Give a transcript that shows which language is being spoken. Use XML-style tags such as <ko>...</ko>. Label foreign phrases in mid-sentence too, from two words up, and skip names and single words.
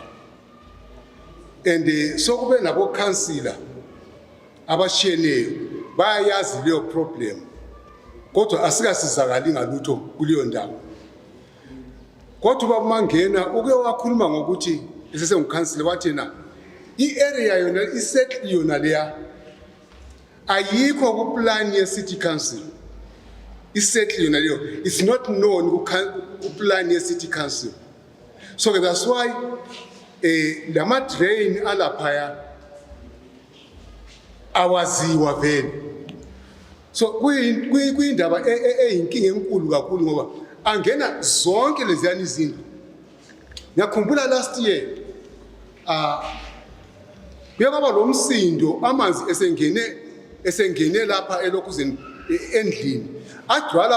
<zu>And sokube nabo councilor abashiyeneyo bayayazi leyo problem. Kodwa asikasizakali ngalutho kuleyo ndawo. Kodwa babamangena uke wakhuluma ngokuthi esesengukhansila wathi na i-area yona isettle yona leya ayikho ku plan ye</zu> <en>city council.</en> <zu>Isettle yona leyo</zu> <en>it's not known</en> <zu>ku plan ye</zu> <en>city council. So that's why</en> <zu>lama drain alaphaya awaziwa vele. So kuyindaba eyinkinga enkulu kakhulu ngoba angena zonke leziyani izinto. Ngiyakhumbula</zu> <en>last year</en> <zu>kuyaba lo msindo amanzi esengene lapha elokhuzeni endlini agcwala</zu>